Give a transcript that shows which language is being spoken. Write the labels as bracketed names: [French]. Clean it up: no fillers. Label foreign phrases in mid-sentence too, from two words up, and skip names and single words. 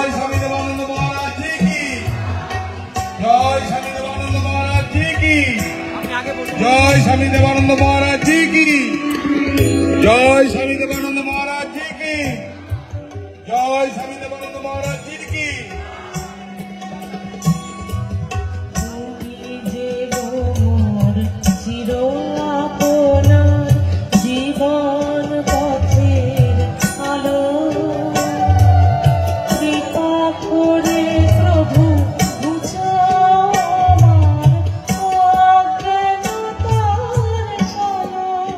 [Hindi] स्वामी देवानंद महाराज जी की जय। स्वामी देवानंद महाराज जी की जय। स्वामी देवानंद महाराज जी की जय। स्वामी देवानंद महाराज जी की जय। स्वामी देवानंद महाराज जी की [Bangla] জীবন পথের আলো কৃপা করে প্রভু বুঝাও আমার অজ্ঞানতার কালো।